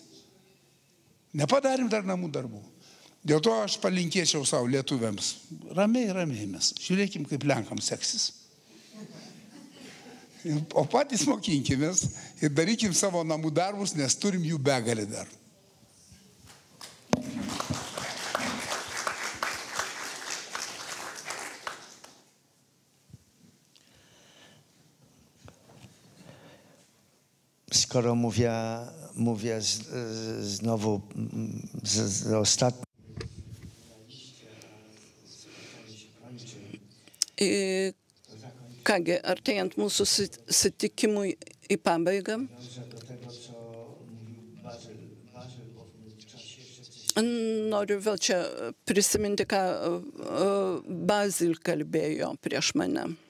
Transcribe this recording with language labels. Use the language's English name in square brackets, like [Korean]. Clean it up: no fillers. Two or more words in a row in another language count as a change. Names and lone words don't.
[Lithuanian] Nepadarėm dar namų darbų. Dėl to aš palinkėčiau savo lietuviams. Ramiai mes. Žiūrėkim, kaip Lenkams seksis. O patys mokinkimės ir darykim savo namų darbus, nes turim jų begalį dar. [Polish] Skoro mówię znowu z ostatnim. [Lithuanian] Kągi, artėjant mūsų susitikimui į pabaigą, noriu vėl čia prisiminti, ką Bazil kalbėjo prieš mane.